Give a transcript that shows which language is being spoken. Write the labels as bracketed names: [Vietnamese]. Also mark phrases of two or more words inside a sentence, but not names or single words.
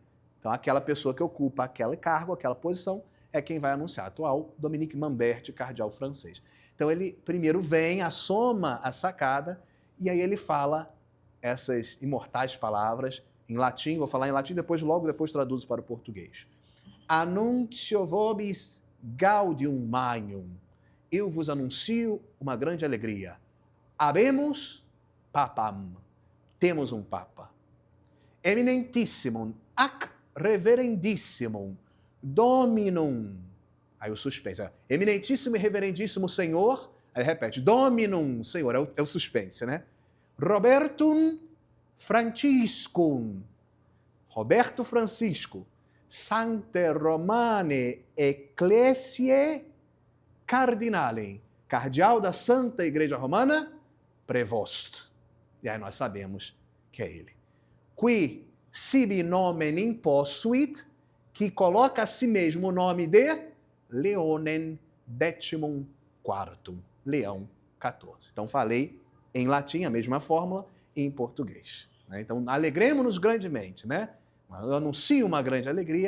[Portuguese] Então, aquela pessoa que ocupa aquele cargo, aquela posição, é quem vai anunciar. Atual, Dominique Mamberti, cardeal francês. Então, ele primeiro vem, assoma a sacada, e aí ele fala essas imortais palavras em latim. Vou falar em latim, logo depois traduzo para o português. [Latin] Annuncio vobis gaudium magnum. [Portuguese] Eu vos anuncio uma grande alegria. [Latin] Habemus papam. [Portuguese] Temos um Papa. [Latin] Eminentissimum, ac reverendissimum, dominum. [Portuguese] Aí o suspense. Eminentíssimo e reverendíssimo Senhor. Aí repete, dominum, Senhor. É o suspense, né? Robertum Franciscum. Roberto Francisco. [Latin] Sancte Romane Ecclesiae Cardinalem. [Portuguese] Cardeal da Santa Igreja Romana, Prevost. E aí nós sabemos que é ele. [Latin] Qui sibi nomen imposuit, [Portuguese] que coloca a si mesmo o nome de Leonem Decimum Quartum. Leão 14. Então falei em latim a mesma fórmula e em português. Então alegremos-nos grandemente, né? Eu anuncio uma grande alegria.